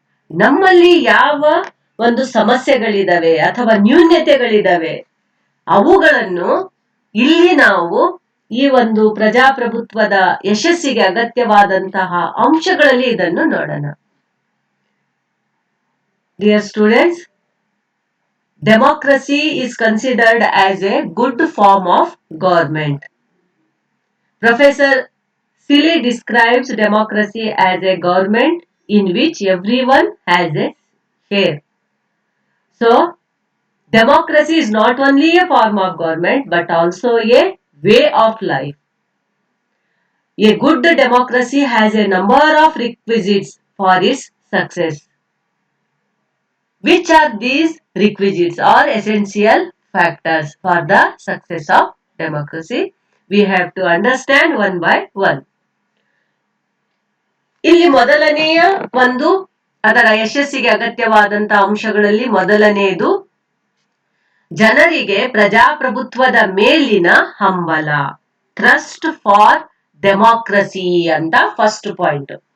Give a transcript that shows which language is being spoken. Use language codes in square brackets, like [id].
[kn] ನಮ್ಮಲ್ಲಿ ಯಾವ ಒಂದು ಸಮಸ್ಯೆಗಳಿದಾವೆ ಅಥವಾ ನ್ಯೂನ್ಯತೆಗಳಿದಾವೆ ಅವುಗಳನ್ನು ಇಲ್ಲಿ ನಾವು ಈ ಒಂದು ಪ್ರಜಾಪ್ರಭುತ್ವದ ಯಶಸ್ಸಿಗೆ ಅಗತ್ಯವಾದಂತಹ ಅಂಶಗಳಲ್ಲಿ ಇದನ್ನು ನೋಡೋಣ. [en] Dear students, democracy is considered as a good form of government. Professor Seeley describes democracy as a government in which everyone has a share. So, democracy is not only a form of government but also a way of life. A good democracy has a number of requisites for its success. Which are these requisites or essential factors for the success of democracy? We have to understand one by one. [kn] ಇಲ್ಲಿ ಮೊದಲನೆಯ ಒಂದು ಅದರ ಯಶಸ್ಸಿಗೆ ಅಗತ್ಯವಾದಂತಹ ಅಂಶಗಳಲ್ಲಿ ಮೊದಲನೆಯದು ಜನರಿಗೆ ಪ್ರಜಾಪ್ರಭುತ್ವದ ಮೇಲಿನ ಹಂಬಲ. ಟ್ರಸ್ಟ್ ಫಾರ್ ಡೆಮಾಕ್ರಸಿ ಅಂತ ಫಸ್ಟ್ ಪಾಯಿಂಟ್.